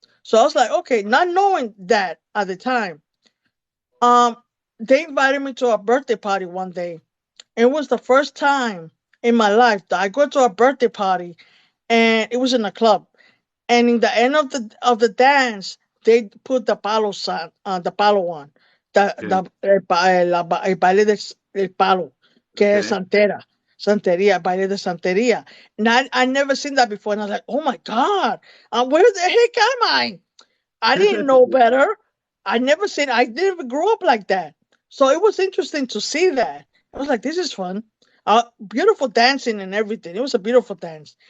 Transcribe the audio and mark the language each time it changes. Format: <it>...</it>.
<en>So I was like, okay, not knowing that at the time. Um, they invited me to a birthday party one day. It was the first time in my life that I go to a birthday party, and it was in a club. And in the end of the dance, they put the palo the palo on, Okay.</en> <es>el baile del palo, que es</es> <en>Okay.</en> <es>santera, santería, baile de santería.</es> <en>And I never seen that before, and I was like, oh my god, where the heck am I? I didn't know better. I never grew up like that. So it was interesting to see that. I was like, this is fun. Beautiful dancing and everything. It was a beautiful dance.</en>